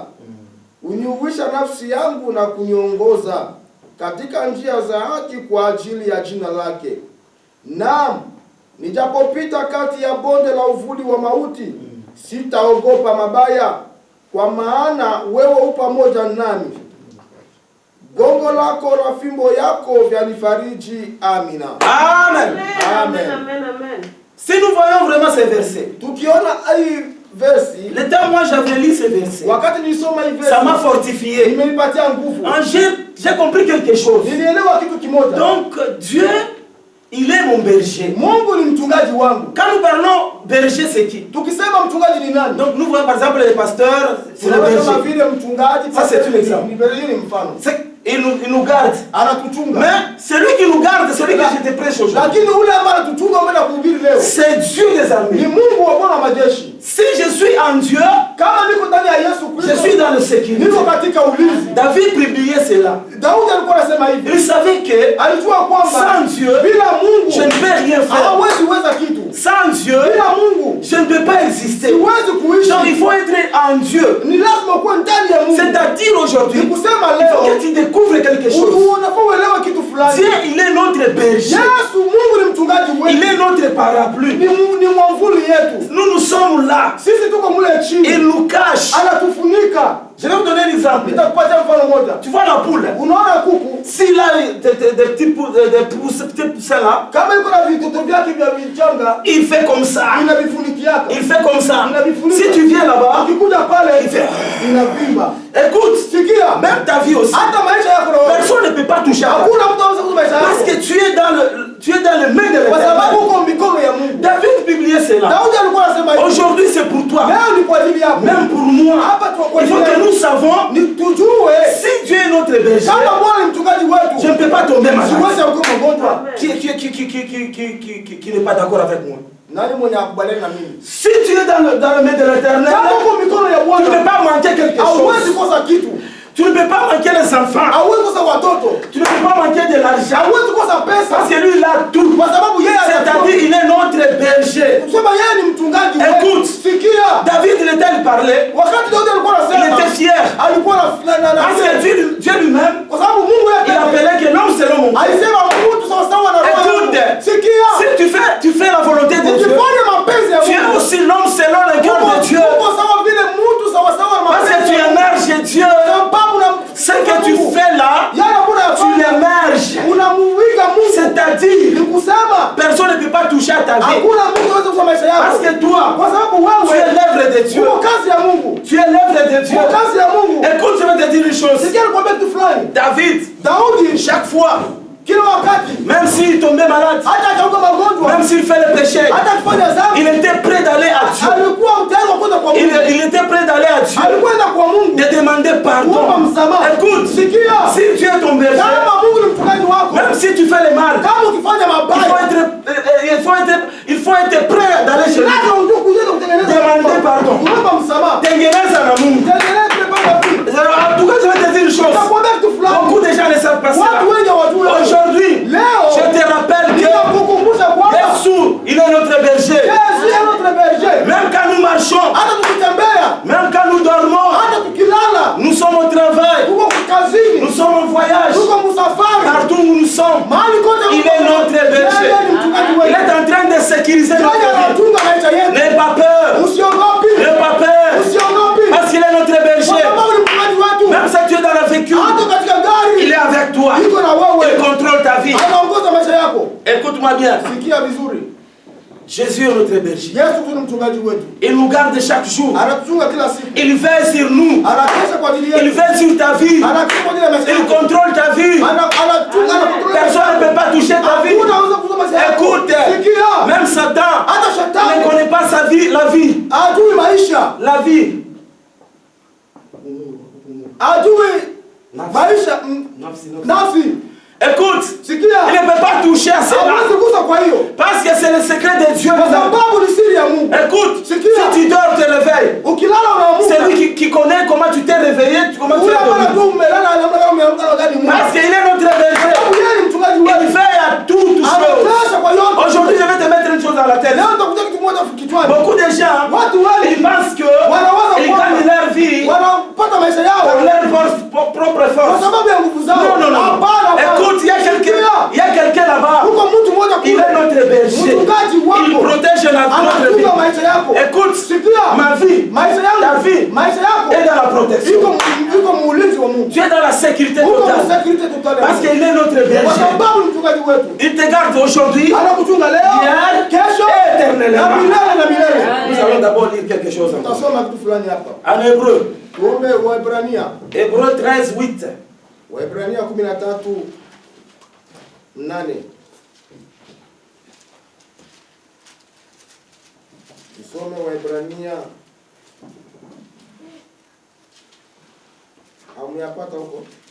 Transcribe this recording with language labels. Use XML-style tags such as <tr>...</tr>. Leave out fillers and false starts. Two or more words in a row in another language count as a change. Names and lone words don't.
<sw>Uniuisha nafsi yangu na kuniongoza katika njia za haki kwa ajili ya jina lake. Naam, Nijapopita kati ya bonde la uvuli wa mauti, sitaogopa mabaya, kwa maana wewe u pamoja nami. Gongo lako na fimbo yako vyanifariji. Amina. Amen. Amen. Amen. Amen.</sw> <fr>Si nous voyons vraiment ces versets,</fr> <sw>Tukiona hii versi,</sw> <fr>le temps moi j'avais lu ces versets,</fr> <sw>wakati nilisoma hii versi,</sw> <fr>ça m'a fortifié.</fr> <sw>imenipatia nguvu.</sw> <fr>J'ai compris quelque chose.</fr> <sw>Nilielewa kitu kimoja.</sw> <fr>Donc Dieu, il est mon berger.</fr> <sw>Mungu ni mchungaji wangu.</sw> <fr>Quand nous parlons berger, c'est qui?</fr> <sw>Tukisema mchungaji ni nani?</sw> <fr>Donc nous voyons par exemple les pasteurs, c'est le</fr> <sw>Kama</sw> <fr>berger.</fr> <sw>vile mchungaji,</sw> <fr>Ça, c'est un exemple.</fr> <sw>Ni mfano.</sw> <fr>Il nous garde.</fr> <sw>Anatuchunga.</sw> <fr>Mais celui qui nous garde, celui que je te prêche aujourd'hui,</fr> <sw>Lakini ule ambaye anatuchunga mbele kuhubiri leo,</sw> <fr>c'est Dieu des</fr> <sw>ni</sw> <fr>armées.</fr> <sw>Mungu wa Bwana majeshi.</sw> <fr>Si je suis en Dieu,</fr> <sw>Kama niko ndani ya Yesu</sw> <fr>je</fr> <sw>Kristo,</sw> <fr>suis dans le sécurité.</fr> <sw>niko katika ulinzi.</sw> <fr>David publiait cela.</fr> <sw>Daudi alikuwa anasema hivi.</sw> <fr>Il savait que</fr> <sw>Alijua kwamba</sw> <fr>sans Dieu,</fr> <sw>bila Mungu</sw> <fr>je ne peux rien faire.</fr> <sw>hawezi weza kitu.</sw> <fr>Sans Dieu,</fr> <sw>Bila Mungu</sw> <fr>je ne peux pas exister.</fr> <sw>siwezi kuishi.</sw> <fr>Donc il faut être en Dieu.</fr> <sw>Ni lazima kuwa ndani ya Mungu.</sw> <fr>C'est-à-dire aujourd'hui,</fr> <sw>Ni kusema</sw> <fr>il faut</fr> <sw>leo</sw> <fr>que tu découvres quelque chose.</fr> <sw>unafaa uelewe kitu fulani.</sw> <fr>Dieu, il est notre berger.</fr> <sw>Yesu Mungu ni mchungaji</sw> <fr>Il</fr> <sw>wetu.</sw> <fr>est notre parapluie.</fr> <sw>Ni mwamvuli yetu.</sw> <fr>Nous sommes là.</fr> <sw>Sisi tuko mule chini.</sw> <fr>Il nous cache.</fr> <sw>Anatufunika.</sw> <fr>Je vais vous donner un exemple.</fr> <sw>Nitakupatia mfano moja.</sw> <fr>Tu vois la poule.</fr> <sw>Unaona kuku?</sw> <fr>S'il a des petits poussins là,</fr> <sw>Kama iko na vitoto vyake vya vichanga,</sw> <fr>il fait comme ça.</fr> <sw>inavifunikiaka.</sw> <fr>Il fait comme ça.</fr> <sw>Inavifunika.</sw> <fr>Si tu viens là-bas,</fr> <sw>Ukikuja pale</sw> <fr>il fait.</fr> <sw>inavimba.</sw> <fr>Écoute,</fr> <sw>Sikia.</sw> <fr>même ta vie aussi.</fr> <sw>Hata maisha yako na wewe.</sw> <fr>Personne ne peut pas toucher à ta vie.</fr> <sw>Hakuna mtu anaweza kuza maisha</sw> <fr>Parce que</fr> <sw>yako.</sw> <fr>tu es dans le main de</fr> <sw>Kwa sababu</sw> <fr>l'Éternel.</fr> <sw>uko mikono ya Mungu.</sw> <fr>David publiait cela.</fr> <sw>Daudi alikuwa anasema hivi.</sw> <fr>Aujourd'hui, c'est pour toi.</fr> <sw>Leo ni kwa ajili yako.</sw> <fr>Même pour moi.</fr> <sw>Hapa tu kwa</sw> <fr>Il faut</fr> <sw>ajili</sw> <fr>que</fr> <sw>yako.</sw> <fr>nous savons,</fr> <sw>Ni tujue</sw> <fr>si Dieu est notre berger,</fr> <sw>kama Bwana ni mchungaji wetu.</sw> <fr>je ne peux pas tomber malade.</fr> <sw>Siwezi kuwa mgonjwa.</sw> <fr>Qui n'est pas d'accord avec moi?</fr> <sw>Nani mwenye akubaliana na mimi?</sw> <fr>Si tu es dans le main de l'Éternel,</fr> <sw>Kama uko mikono ya</sw> <fr>tu ne peux</fr> <sw>Bwana,</sw> <fr>pas manquer quelque</fr> <sw>hauwezi</sw> <fr>chose.</fr> <sw>kosa kitu.</sw> <fr>Tu ne peux pas manquer les enfants.</fr> <sw>Hauwezi kosa watoto.</sw> <fr>Tu ne peux pas manquer de l'argent.</fr> <sw>Hauwezi kosa pesa.</sw> <fr>Parce que lui, il a tout.</fr> <sw>Kwa sababu yeye</sw> <fr>C'est-à-dire, il est notre berger.</fr> <sw>kusema yeye ni mchungaji</sw> <fr>Écoute.</fr> <sw>wetu. Sikia.</sw> <fr>David, il parlait.</fr> <sw>Wakati Daudi alikuwa</sw> <fr>Il</fr> <sw>anasema,</sw> <fr>était fier.</fr> <sw>alikuwa na</sw> <fr>Parce que Dieu lui-même,</fr> <sw>kwa sababu Mungu</sw> <fr>il</fr> <sw>yeye</sw> <fr>appelait que l'homme selon mon cœur.</fr> <sw>alisema mtu sawa sawa na roho.</sw> <fr>Écoute.</fr> <sw>Sikia.</sw> <fr>Si tu fais la volonté de Dieu,</fr> <sw>Ukifanya mapenzi ya</sw> <fr>tu es</fr> <sw>Mungu,</sw> <fr>aussi l'homme selon le cœur de Dieu.</fr> <sw>uko sawa vile mtu sawa sawa na</sw> <fr>Parce que</fr> <sw>mapenzi</sw> <fr>tu</fr> <sw>ya Mungu.</sw> <fr>émerges Dieu.</fr> <sw>Sababu na</sw> <fr>Ce que tu fais là,</fr> <sw>yale kuna</sw> <fr>tu l'émerges.</fr> <sw>unamuiga Mungu.</sw> <fr>C'est-à-dire,</fr> <sw>Ni kusema</sw> <fr>personne ne peut pas toucher à ta vie.</fr> <sw>hakuna mtu anaweza kusa maisha yako.</sw> <fr>Parce que toi,</fr> <sw>Kwa sababu</sw> <fr>tu es</fr> <sw>wewe</sw> <fr>l'œuvre de Dieu.</fr> <sw>uko kazi ya Mungu.</sw> <fr>Tu es l'œuvre de Dieu.</fr> <sw>Uko kazi ya Mungu.</sw> <fr>Écoute, je vais te dire une chose.</fr> <sw>Sikia nikwambia kitu fulani.</sw> <fr>David,</fr> <sw>Daudi</sw> <fr>chaque fois,</fr> <sw>kila wakati</sw> <fr>même s'il tombait malade,</fr> <sw>hata akauka magonjwa,</sw> <fr>même s'il fait le péché,</fr> <sw>hata akifanya dhambi,</sw> <fr>il était prêt d'aller à Dieu.</fr> <sw>alikuwa tayari kwenda kwa Mungu.</sw> <fr>Il était prêt d'aller à Dieu,</fr> <sw>Alikwenda kwa Mungu</sw> <fr>de demander</fr> <sw>kuomba</sw> <fr>pardon.</fr> <sw>msamaha.</sw> <fr>Écoute,</fr> <sw>Sikia.</sw> <fr>si Dieu est ton berger,</fr> <sw>Kama Mungu ni mchungaji wako,</sw> <fr>même si tu fais le mal,</fr> <sw>kama ukifanya mabaya,</sw> <fr>il faut être prêt d'aller chez lui.</fr> <sw>lazima ujue kuja kutengeneza</sw> <fr>Demander pardon.</fr> <sw>kuomba msamaha. Tengeneza na Mungu. Tengeneza kupanga vitu.</sw> <fr>En tout cas, je vais te dire une chose.</fr> <sw>Nakwambia kitu fulani.</sw> <fr>Beaucoup de gens ne savent pas cela.</fr> <sw>Watu wengi hawajui.</sw> <fr>Aujourd'hui,</fr> <sw>Leo</sw> <fr>je te rappelle que</fr> <sw>ninakukumbusha kwamba Yesu,</sw> <fr>il est notre berger. Yesu est notre berger. Même quand nous marchons,</fr> <sw>Hata tukitembea,</sw> <fr>même quand nous dormons,</fr> <sw>hata tukilala,</sw> <fr>nous sommes au travail,</fr> <sw>tuko kazini,</sw> <fr>nous sommes en voyage,</fr> <sw>tuko msafari,</sw> <fr>partout où nous sommes,</fr> <sw>mahali kote</sw> <fr>il est notre berger.</fr> <sw>Yeye ni mchungaji</sw> <fr>Il</fr> <sw>wetu.</sw> <fr>est en train de sécuriser notre</fr> <sw>Yeye</sw> <fr>vie.</fr> <sw>anatunga maisha yetu.</sw> <fr>N'aie pas peur,</fr> <sw>Usiogopi.</sw> <fr>n'aie pas peur,</fr> <sw>Usiogopi.</sw> <fr>parce qu'il est notre</fr> <sw>Kwa</sw> <fr>berger.</fr> <sw>sababu ni mchungaji wetu.</sw> <fr>Même si tu es dans la véhicule,</fr> <sw>Hata katika gari,</sw> <fr>il est avec toi.</fr> <sw>iko na wewe.</sw> <fr>Il contrôle ta vie.</fr> <sw>Anaongoza maisha yako.</sw> <fr>Écoute-moi bien.</fr> <sw>Sikia vizuri.</sw> <fr>Jésus est notre berger.</fr> <sw>Yesu tu ni mchungaji wetu.</sw> <fr>Il nous garde chaque jour.</fr> <sw>Anatuchunga kila siku.</sw> <fr>Il veille sur nous.</fr> <sw>Anakesha kwa ajili</sw> <fr>Il</fr> <sw>yetu.</sw> <fr>veille sur ta vie.</fr> <sw>Anakesha kwa ajili ya maisha</sw> <fr>Il</fr> <sw>yako.</sw> <fr>contrôle ta vie.</fr> <sw>Anachunga na kontrole.</sw> <fr>Personne ne peut pas toucher ta vie.</fr> <sw>Hakuna anaweza kuzuia maisha yako.</sw> <fr>Écoute,</fr> <sw>Sikia.</sw> <fr>même Satan</fr> <sw>Hata</sw> <fr>ne</fr> <sw>shetani</sw> <fr>connaît pas sa vie, la vie.</fr> <sw>ajui maisha.</sw> <fr>La vie.</fr> <sw>Ajui maisha nafsi.</sw> <fr>Écoute,</fr> <sw>Sikia.</sw> <fr>il ne peut pas toucher à cela.</fr> <sw>Hawezi kugusa kwa hiyo.</sw> <fr>Parce que c'est le secret de Dieu.</fr> <sw>Kwa sababu ni siri ya Mungu.</sw> <fr>Écoute,</fr> <sw>Sikia.</sw> <fr>si tu dors, te réveilles.</fr> <sw>Ukilala</sw> <fr>C'est</fr> <sw>unaamka.</sw> <fr>lui qui connaît comment tu t'es réveillé, comment tu</fr> <sw>Ule</sw> <fr>es</fr> <sw>ambaye</sw> <fr>dormi.</fr> <sw>tu umelala namna kama umeamka wakati Mungu.</sw> <fr>Parce qu'il est notre berger.</fr> <sw>Sababu yeye ni mchungaji</sw> <fr>Il</fr> <sw>wetu.</sw> <fr>veille à toutes choses.</fr> <sw>Anatosha kwa yote.</sw> <fr>Aujourd'hui, je vais te mettre une chose dans la tête.</fr> <sw>Leo nitakuja kitu moja kichwani.</sw> <fr>Beaucoup de gens,</fr> <sw>Watu wengi</sw> <fr>ils pensent que</fr> <sw>wanawaza</sw> <fr>ils gagnent leur vie</fr> <sw>wanapata maisha yao</sw> <fr>par leur propre</fr> <sw>kwa</sw> <fr>force.</fr> <sw>sababu ya nguvu zao.</sw> <fr>Non, non, non.</fr> <sw>Hapana, hapana.</sw> <fr>Écoute, il y a quelqu'un là-bas.</fr> <sw>Huko mtu mmoja</sw> <fr>Il</fr> <sw>kule.</sw> <fr>est notre berger.</fr> <sw>Mchungaji</sw> <fr>Il est dans la protection. Tu es dans la sécurité totale. Parce qu'il est notre berger. Il te garde aujourd'hui, hier et éternellement. Nous allons d'abord lire quelque chose en hébreu. Hébreu 13, 8.</fr> <sw>Waebrania 13:8. Tusome Waebrania. Amuyapata huko?</sw>